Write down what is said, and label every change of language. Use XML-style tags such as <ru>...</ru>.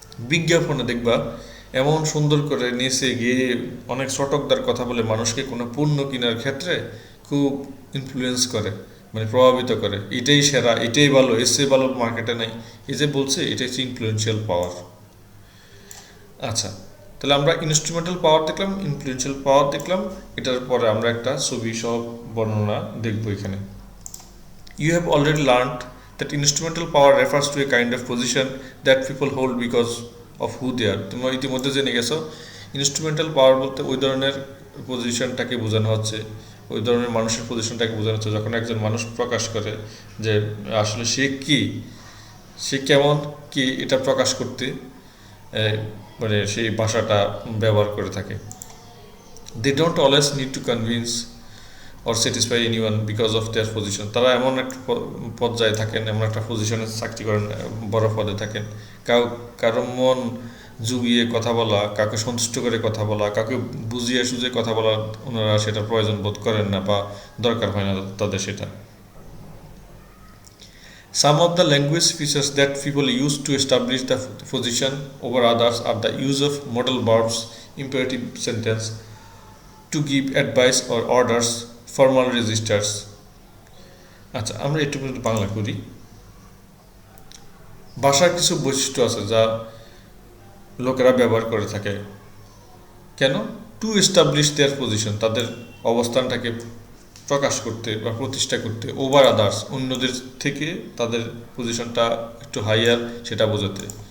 <bn>বিজ্ঞাপনে দেখবা এমন সুন্দর করে নেচে গিয়ে অনেক চটকদার কথা বলে মানুষকে কোনো পণ্য কেনার ক্ষেত্রে খুব ইনফ্লুয়েন্স করে, প্রভাবিত করে, এটাই সেরা, এটাই ভালো, এসে ভালো মার্কেটে নেই, এই যে বলছে, এটা হচ্ছে ইনফ্লুয়েন্সিয়াল পাওয়ার। আচ্ছা, তাহলে আমরা ইনস্ট্রুমেন্টাল পাওয়ার দেখলাম, ইনফ্লুয়েন্সিয়াল পাওয়ার দেখলাম, এটার পরে আমরা একটা ছবি সহ বর্ণনা দেখব এখানে।</bn> <en>You have already learned that instrumental power refers to a kind of position that people hold because of who they are.</en> <bn>তোমরা ইতিমধ্যে জেনে গেছো ইনস্ট্রুমেন্টাল পাওয়ার বলতে ওই ধরনের পজিশনটাকে বোঝানো হচ্ছে, ওই ধরনের মানুষের পজিশনটাকে বোঝানো হচ্ছে যখন একজন মানুষ প্রকাশ করে যে আসলে সে কি, সে কেমন কি, এটা প্রকাশ করতে মানে সেই ভাষাটা ব্যবহার করে থাকে।</bn> <en>They don't always need to convince or satisfy anyone because of their position.</en> <bn>তারা এমন একটা পর্যায়ে থাকেন, এমন একটা পজিশনে চাকরি করেন, বড় পদে থাকেন, কারো মন জুগিয়ে কথা বলা, কাউকে সন্তুষ্ট করে কথা বলা, কাউকে বুঝিয়ে সুঝিয়ে কথা বলা ওনারা সেটা প্রয়োজন বোধ করেন না বা দরকার হয় না তাদের সেটা।</bn> <en>Some of the language features that people use to establish the position over others are the use of modal verbs, imperative sentence, to give advice or orders, formal registers.</en> <bn>আচ্ছা, আমরা একটু বাংলা করি। ভাষার কিছু বৈশিষ্ট্য আছে যা লোকেরা ব্যবহার করে থাকে কেন?</bn> <en>to establish their position,</en> <bn>তাদের অবস্থানটাকে প্রকাশ করতে বা প্রতিষ্ঠা করতে,</bn> <en>over others,</en> <bn>অন্যদের থেকে তাদের পজিশনটা একটু হাইয়ার সেটা বোঝাতে।</bn>